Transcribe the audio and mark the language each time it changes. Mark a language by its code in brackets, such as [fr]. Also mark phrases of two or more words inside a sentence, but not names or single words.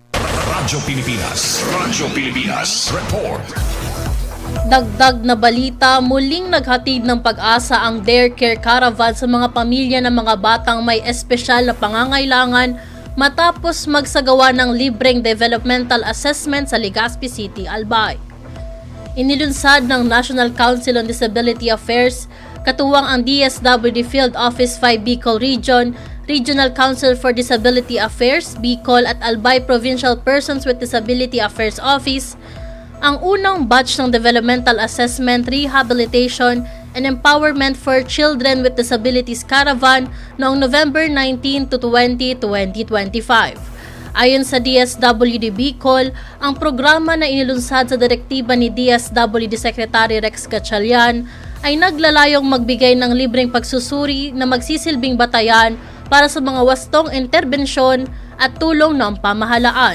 [tl] Radyo Pilipinas Report. Dagdag na balita, muling naghatid ng pag-asa ang Dare Care Caravan sa mga pamilya ng mga batang may espesyal na pangangailangan matapos magsagawa ng libreng [en] developmental assessment [tl] sa Legazpi City, Albay. Inilunsad ng National Council on Disability Affairs, katuwang ang DSWD Field Office 5 Bicol Region, Regional Council for Disability Affairs, Bicol at Albay Provincial Persons with Disability Affairs Office, ang unang batch ng Developmental Assessment, Rehabilitation, and Empowerment for Children with Disabilities Caravan noong November 19 to 20, 2025. Ayon sa DSWD Bicol, ang programa na inilunsad sa direktiba ni DSWD Secretary Rex Gatchalian ay naglalayong magbigay ng libreng pagsusuri na magsisilbing batayan para sa mga wastong interbensyon at tulong ng pamahalaan.